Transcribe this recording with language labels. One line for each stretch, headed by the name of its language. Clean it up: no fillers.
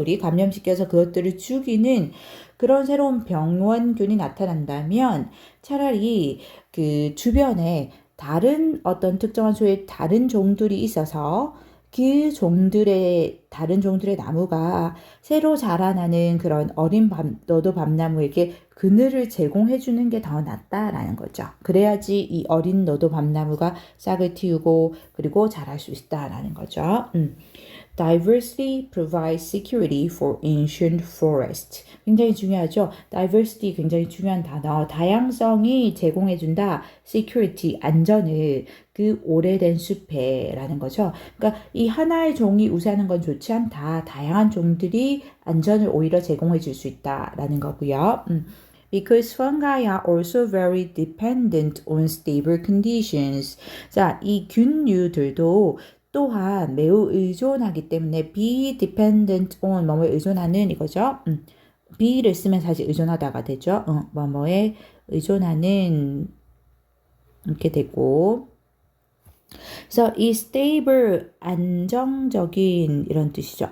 Korean: 우리 감염시켜서 그것들을 죽이는 그런 새로운 병원균이 나타난다면 차라리 그 주변에 다른 어떤 특정한 수의 다른 종들이 있어서 그 종들의 다른 종들의 나무가 새로 자라나는 그런 어린 너도 밤나무에게 그늘을 제공해 주는 게 더 낫다라는 거죠. 그래야지 이 어린 너도 밤나무가 싹을 틔우고 그리고 자랄 수 있다라는 거죠.
English: Diversity provides security for ancient forest.
Korean: 굉장히 중요하죠. Diversity 굉장히 중요한 단어. 다양성이 제공해준다. Security, 안전을 그 오래된 숲에라는 거죠. 그러니까 이 하나의 종이 우세하는 건 좋지 않다. 다양한 종들이 안전을 오히려 제공해줄 수 있다라는 거고요.
English: Because fungi are also very dependent on stable conditions.
Korean: 자, 이 균류들도 또한 매우 의존하기 때문에
English: be dependent on
Korean: 뭐뭐에 의존하는 이거죠. be를 쓰면 사실 의존하다가 되죠. 뭐뭐에 의존하는 이렇게 되고 그래서 이 stable 안정적인 이런 뜻이죠.